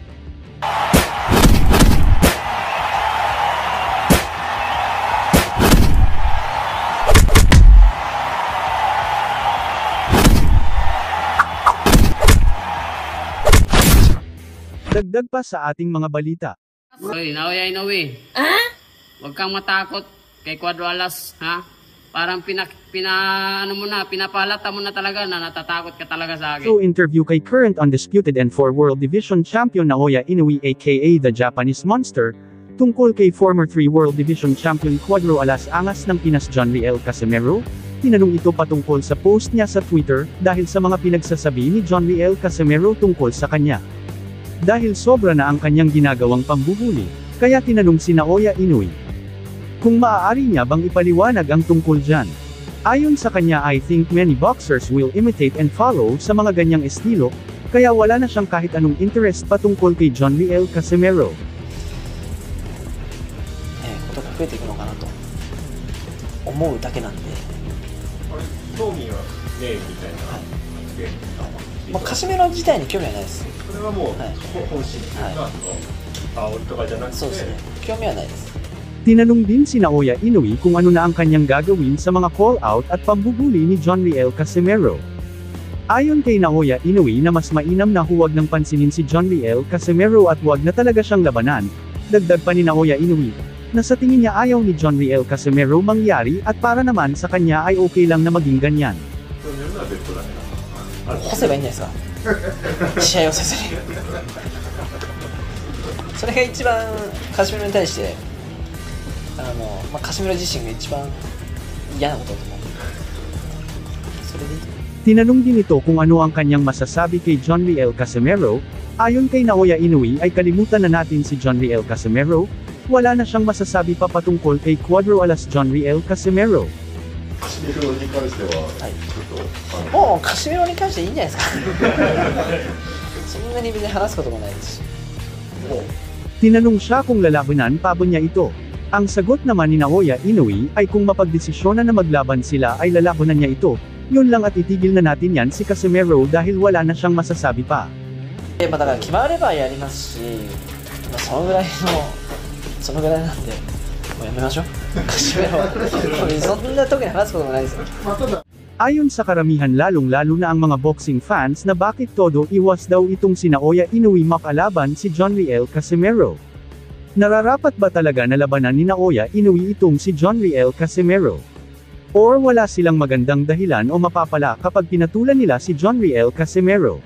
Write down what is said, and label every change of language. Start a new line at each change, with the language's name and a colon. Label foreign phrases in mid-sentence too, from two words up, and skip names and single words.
Filipino: Dagdag pa sa ating mga balita. Hoy, Inoue. Huwag kang matakot kay Cuadro Alas, ha? Parang pinapalata mo na talaga na natatakot ka talaga sa akin.
English: So interview kay current undisputed and 4 World Division Champion Naoya Inoue aka the Japanese Monster,
Filipino: tungkol kay
English: former 3 World Division Champion
Filipino: Cuadro Alas angas ng Pinas John Riel Casimero. Tinanong ito patungkol sa post niya sa Twitter, dahil sa mga pinagsasabi ni John Riel Casimero tungkol sa kanya. Dahil sobra na ang kanyang ginagawang pambuhuli, kaya tinanong si Naoya Inoue kung maaari niya bang ipaliwanag ang tungkol dyan. Ayon sa kanya,
English: I think many boxers will imitate and follow
Filipino: sa mga ganyang estilo, kaya wala na siyang kahit anong interest patungkol kay John Riel Casimero.
Japanese: ことが増えていくのかなと思うだけなんで、興味はねえみたいな発言、カシメロ自体に興味はないです。それはもう、本心というか、煽りとかじゃなくて、そうですね、興味はないです。
Filipino: Tinanong din si Naoya Inoue kung ano na ang kanyang gagawin sa mga call-out at pambuhuli ni John Riel Casimero. Ayon kay Naoya Inoue na mas mainam na huwag nang pansinin si John Riel Casimero at huwag na talaga siyang labanan, dagdag pa ni Naoya Inoue na sa tingin niya ayaw ni John Riel Casimero mangyari at para naman sa kanya ay okay lang na maging ganyan.
Japanese: 干せばいいんじゃないですか試合をせずにそれが一番カシメロに対してカシメロ自身が一番嫌なことだと思う。それでいいと思う。
Filipino: Tinanong din ito kung ano ang kanyang masasabi kay John Riel Casimero. Ayon kay Naoya Inoue ay kalimutan na natin si John Riel Casimero, wala na siyang masasabi pa patungkol kay Cuadro Alas John Riel Casimero.
Japanese: カシメロに関しては、もうカシメロに関していいんじゃないですかそんなに別に話すこともないですし。
Filipino: Tinanong siya kung lalabanan pa ba niya ito. Ang sagot naman ni Naoya Inoue ay kung mapagdesisyonan na maglaban sila ay lalabanan niya ito. Yun lang at itigil na natin yan si Casimero dahil wala na siyang masasabi pa.
Japanese: だから決まればやりますし、そのぐらいなんでもうやめましょう。カシメロそんな特に話すこともないですよ。
Filipino: Ayon sa karamihan lalong-lalo na ang mga
English: boxing fans
Filipino: na bakit todo iwas daw itong si Naoya Inoue makalaban si John Riel Casimero. Nararapat ba talaga na labanan ni Naoya Inoue itong si John Riel Casimero? Or wala silang magandang dahilan o mapapala kapag pinatulan nila si John Riel Casimero?